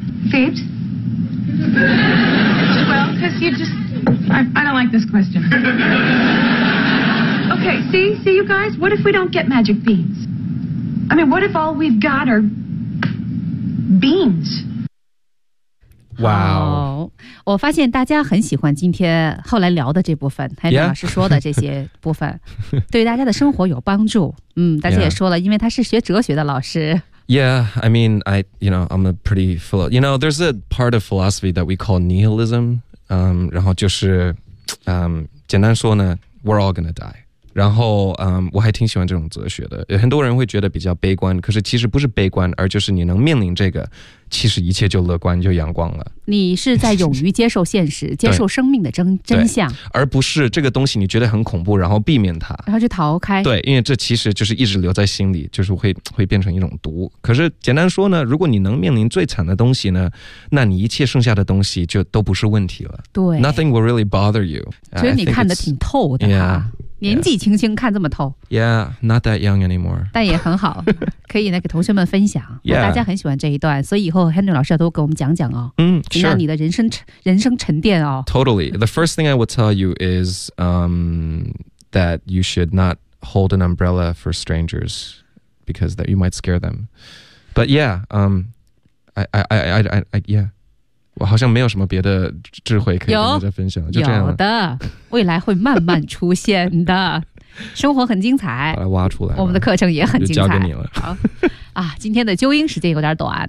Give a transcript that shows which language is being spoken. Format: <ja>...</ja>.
<en>Phoebe? Well, because you just... I don't like this question. Okay, see you guys? What if we don't get magic beans? I mean, what if all we've got are... Beans. Wow.</en> <zh>我发现大家很喜欢今天后来聊的这部分还有老师说的这些部分、</zh> <en>yeah.</en> <zh>对大家的生活有帮助。嗯大家也说了、</zh> <en>yeah.</en> <zh>因为他是学哲学的老师。</zh> <en>Yeah, I mean, I'm a pretty philosopher. You know, there's a part of philosophy that we call nihilism.</en> <zh>然后就是简单说呢</zh> <en>we're all gonna die.</en> <zh>然后我还挺喜欢这种哲学的很多人会觉得比较悲观可是其实不是悲观而就是你能面临这个其实一切就乐观就阳光了你是在勇于接受现实接受生命的真相而不是这个东西你觉得很恐怖然后避免它然后就逃开对因为这其实就是一直留在心里就是会变成一种毒可是简单说呢如果你能面临最惨的东西呢那你一切剩下的东西就都不是问题了对</zh> <en>Nothing will really bother you</en> <zh>所以你看得挺透的啊年纪轻轻看这么透</zh> <en>Yeah, not that young anymore</en> <zh>但也很好可以呢给同学们分享、</zh> <en>yeah.</en> <zh>大家很喜欢这一段所以以后 Henry 老师要多给我们讲讲哦</zh> <en>嗯、mm, sure.</en> <zh>让你的人生沉淀哦</zh> <en>Totally, the first thing I will tell you is that you should not hold an umbrella for strangers because that you might scare them But yeah, I</en> <zh>我好像没有什么别的智慧可以跟大家分享就这样有的未来会慢慢出现的生活很精彩把它挖出来我们的课程也很精彩就交给你了好啊，今天的纠音时间有点短、</zh>